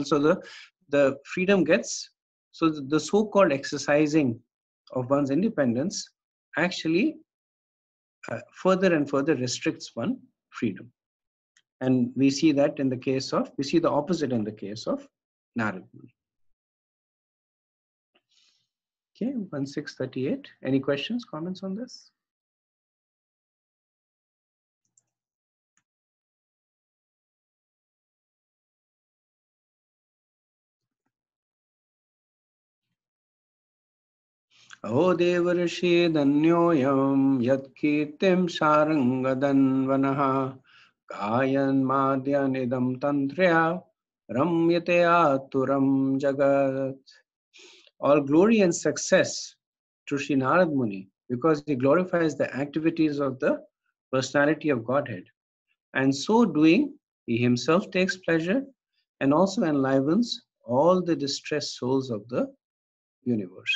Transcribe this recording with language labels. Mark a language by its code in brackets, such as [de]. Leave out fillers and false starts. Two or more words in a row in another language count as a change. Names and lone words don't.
[en] So the freedom gets, so the so-called exercising of one's independence actually further and further restricts one freedom. And we see the opposite in the case of Narad Muni. Okay, 1638. Any questions, comments on this? [sa] अहो देवर्षिर्धन्योऽयं यत्कीर्तिं शार्ङ्गधन्वनः गायन्माद्यन्निदं तन्त्र्या रमयत्यातुरं जगत्. [en] All glory and success to Sri Narad Muni, because he glorifies the activities of the personality of Godhead. And so doing, he himself takes pleasure and also enlivens all the distressed souls of the universe.